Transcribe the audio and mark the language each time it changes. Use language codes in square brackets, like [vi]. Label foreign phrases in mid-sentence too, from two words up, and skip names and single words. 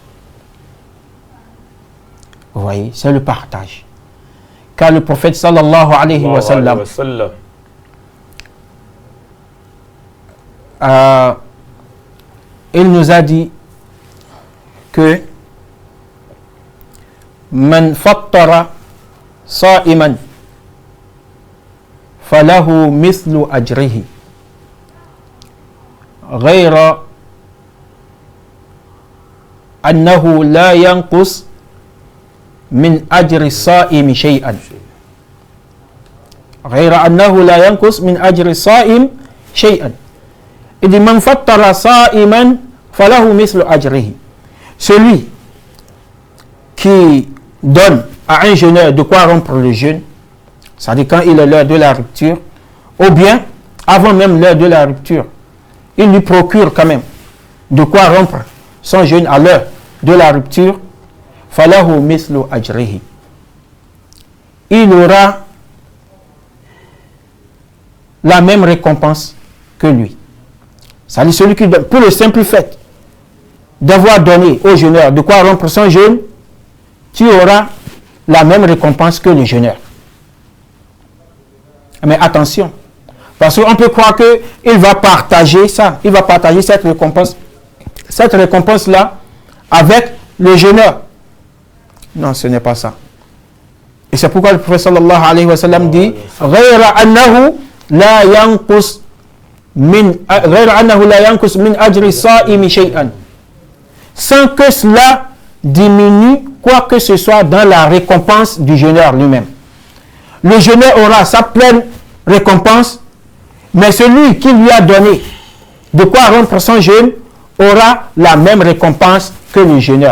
[fr] Vous voyez, c'est le partage. Car le prophète [ar] صلى الله عليه وسلم [fr] il nous a dit que [ar] من فطر صائما فله مثل أجره غير أنه لا ينقص من أجر الصائم شيئا. غير أنه لا ينقص من أجر الصائم شيئا. [fr] Il dit [ar] من فطر صائما فله مثل أجره. [fr] Celui qui donne à un jeûneur de quoi rompre le jeûne, c'est-à-dire quand il est l'heure de la rupture, ou bien avant même l'heure de la rupture, il lui procure quand même de quoi rompre son jeûne à l'heure de la rupture, [ar] فله مثل أجره. [fr] Il aura la même récompense que lui. C'est-à-dire celui qui donne, pour le simple fait d'avoir donné au jeûneur de quoi rompre son jeûne, tu auras la même récompense que le jeûneur. Mais attention, parce qu'on peut croire qu'il va partager ça, il va partager cette récompense-là avec le jeûneur. Non, ce n'est pas ça. Et c'est pourquoi le prophète [ar] صلى الله عليه وسلم [fr] dit [ar] غير أنه لا ينقص من أجر الصائم شيئا, [fr] sans que cela diminue quoi que ce soit dans la récompense du jeûneur lui-même. Le jeûneur aura sa pleine récompense, mais celui qui lui a donné de quoi rompre son jeûne aura la même récompense que le jeûneur.